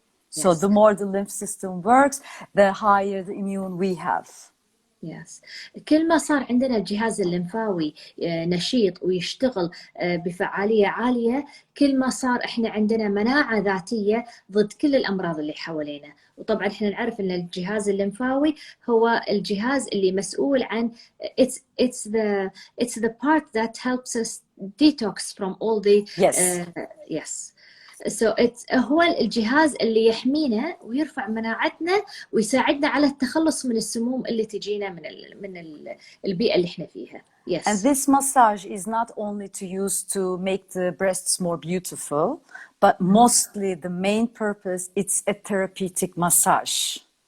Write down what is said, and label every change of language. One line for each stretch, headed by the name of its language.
English: So the more the lymph system works, the higher the immune we have. Yes.
Arabic: كل ما صار عندنا الجهاز الليمفاوي نشيط ويشتغل بفعالية عالية، كل ما صار احنا عندنا مناعة ذاتية ضد كل الأمراض اللي حوالينا. وطبعا احنا نعرف ان الجهاز الليمفاوي هو الجهاز اللي مسؤول عن
English: it's the part that helps us detox from all the yes.
Arabic: So هو الجهاز اللي يحمينا ويرفع مناعتنا ويساعدنا على التخلص من السموم اللي تجينا من البيئة اللي احنا فيها.
English: Yes. And this massage is not only to use to make the breasts more beautiful, but mostly the main purpose it's a therapeutic massage.